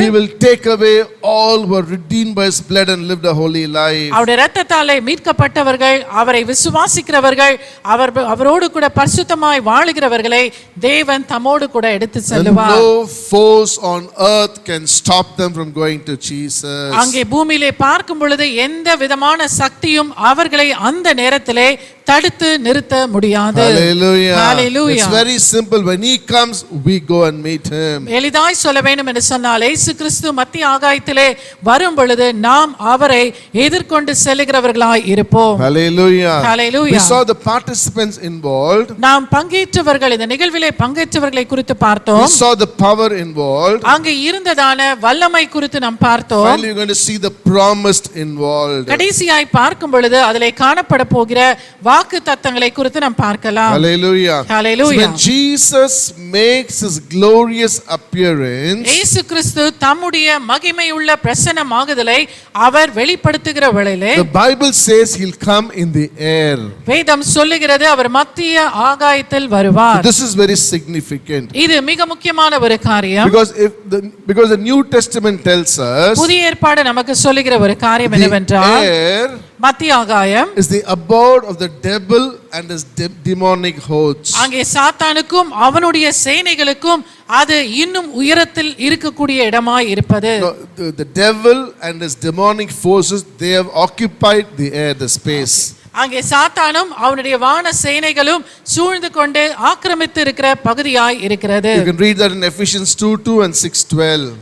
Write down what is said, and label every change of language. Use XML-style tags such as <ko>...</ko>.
<en>he will take away all who are redeemed by his blood and lived a holy life.</en> <ta>அவருடைய இரத்தத்தாலே மீட்கப்பட்டவர்கள், அவரை விசுவாசிக்கிறவர்கள், அவரோடு கூட பரிசுத்தமாய் வாழுகிறவர்களை தேவன் தம்மோடு கூட எடுத்து</ta> <en>And</en> <ta>செல்லுவார்.</ta> <en>no force on earth can stop them from going to Jesus.</en> <ta>அங்கே பூமியிலே பார்க்கும் பொழுது எந்த விதமான சக்தியும் அவர்களை அந்த நேரத்திலே தடுத்து நிறுத்த முடியாது.</ta> <en>Hallelujah. Hallelujah. It's very simple. When he comes, we go and meet him.</en> <ta>எளிதாய் சொல்ல வேண்டும் என்று சொன்னால், இயேசு கிறிஸ்து மத்திய ஆகாயத்திலே வரும் பொழுது நாம் அவரை எதிர்கொண்டு செல்லுகிறவர்களாய் இருப்போம்.</ta> <en>Hallelujah. Hallelujah. We saw the participants involved.</en> <ta>நாம் பங்கேற்றவர்கள், இந்த நிகழ்விலே பங்கேற்றவர்களை குறித்து பார்த்தோம்.</ta> <en>We saw the power involved.</en> <ta>அங்கே இருந்ததான வல்லமை குறித்து நாம் பார்த்தோம்.</ta> <en>Finally, we're going to see the promised involved.</en> <ta>கடைசியாய் பார்க்கும் பொழுது அதிலே காணப்பட போகிற வாக்கு தத்தங்களை குறித்து நாம் பார்க்கலாம்.</ta> <en>Hallelujah. Hallelujah. So when Jesus makes his glorious appearance,</en> <ta>இயேசு கிறிஸ்து தம்முடைய மகிமையுள்ள பிரசன்னமாகுதலை அவர் வெளிப்படுத்துகிற வேளையிலே,</ta> <en>the Bible says he'll come in the air.</en> <ta>வேதம் சொல்லுகிறது அவர் மத்திய ஆகாயத்தில் வருவார்.</ta> <en>This is very significant.</en> <ta>இது மிக முக்கியமான ஒரு காரியம்.</ta> <en>Because the New Testament tells us</en> <ta>புதிய ஏற்பாடு நமக்கு சொல்லுகிற ஒரு காரியம்</ta> <en>the</en> <ta>என்னவென்றால்,</ta> <en>air</en> <ta>மத்திய ஆகாயம்</ta> <en>is the abode of the devil and his demonic hosts.</en> <ta>அங்கே சாத்தானுக்கும் அவனுடைய சேனைகளுக்கும் அது இன்னும் உயரத்தில் இருக்கக்கூடிய இடமாய் இருப்பது.</ta> <en>No, the devil and his demonic forces, they have occupied the air, the space.</en> <ta>அங்கே சாத்தானும் அவனுடைய வான சேனைகளும் சூழ்ந்து கொண்டு ஆக்கிரமித்து இருக்கிற பகுதியாய் இருக்கிறது.</ta> <en>You can read that in Ephesians 2:2 and 6:12.</en>